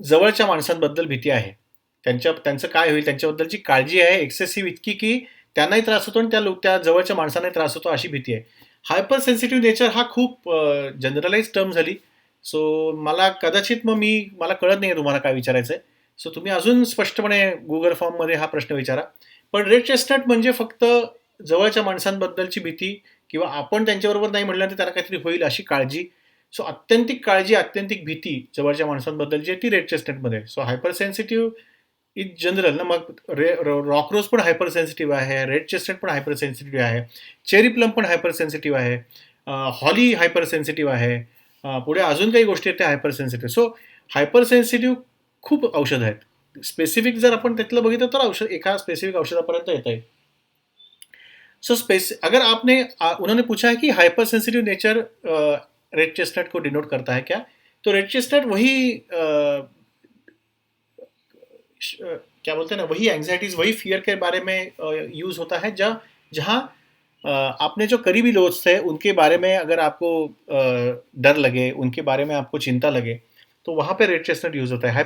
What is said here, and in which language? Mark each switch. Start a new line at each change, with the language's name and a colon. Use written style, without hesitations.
Marathi: जवळच्या माणसांबद्दल भीती आहे. त्यांचं काय होईल, त्यांच्याबद्दलची काळजी आहे एक्सेसिव्ह इतकी, की त्यांनाही त्रास होतो आणि त्या जवळच्या माणसांनाही त्रास होतो अशी भीती आहे. हायपर सेन्सिटिव्ह नेचर हा खूप जनरलाइज टर्म झाली. सो कदाचित मला कळत नाही तुम्हाला काय विचारायचं आहे. सो तुम्ही अजून स्पष्टपणे Google फॉर्ममध्ये हा प्रश्न विचारा. पण रेड चेस्टनट म्हणजे फक्त जवळच्या माणसांबद्दलची भीती किंवा आपण त्यांच्याबरोबर नाही म्हटल्यानंतर त्यांना काहीतरी होईल अशी काळजी. सो अत्यंतिक काळजी, अत्यंतिक भीती जवळच्या माणसांबद्दलची आहे ती रेड चेस्टनटमध्ये. So hyper sensitive in general ना, मग रॉक रोज पण हायपर सेन्सिटिव्ह आहे, रेड चेस्टनट पण हायपर सेन्सिटिव्ह आहे, चेरी प्लम पण हायपर सेन्सिटिव्ह आहे, हॉली हायपर सेन्सिटिव्ह आहे, पुढे अजून काही गोष्टी आहेत त्या hyper sensitive. So hyper sensitive खूप औषध आहेत. स्पेसिफिक जर आपण त्यातलं बघितलं तर एका स्पेसिफिक औषधापर्यंत येत आहे.
Hindi: सो अगर उन्होंने पूछा है कि hyper sensitive nature red chestnut को डिनोट करता है क्या, तो रेड चेस्टनट क्या बोलते हैं ना, वही एंग्जाइटीज, वही फियर के बारे में यूज होता है, जहाँ आपने जो करीबी दोस्त है उनके बारे में अगर आपको डर लगे, उनके बारे में आपको चिंता लगे, तो वहाँ पे रेड चेस्टनट यूज होता है.